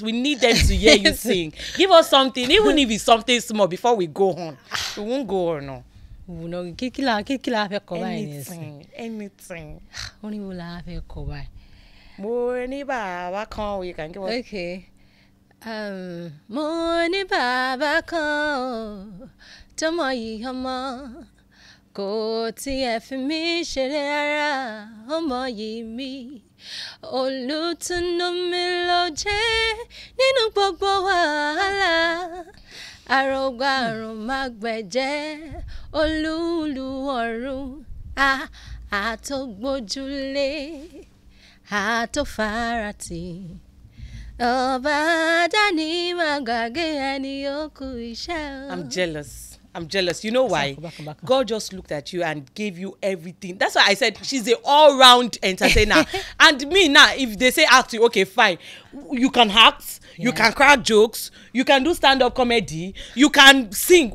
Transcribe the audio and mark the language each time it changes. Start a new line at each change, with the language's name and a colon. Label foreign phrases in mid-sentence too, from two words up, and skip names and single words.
English: We need them to hear you sing. Give us something, even if it's something small, before we go on. We won't go on. No. Anything. Only will have a cover. Okay.
Yoruba: Money baba kan tomo yi omo ko ti e fi mi sere ara omo yi mi olutunu mi lo je nínú gbogbo wàhálà arogba arun magbeje olulu ọ̀run Àtògbójúlé, àtòfarati. Ọba dání má gbàgbé ẹni ó kú iṣẹ́ o.
English: I'm jealous. I'm jealous. You know why? Back. God just looked at you and gave you everything. That's why I said she's an all-round entertainer. And me now, if they say act, okay, fine. You can act, you can crack jokes, you can do stand-up comedy, you can sing.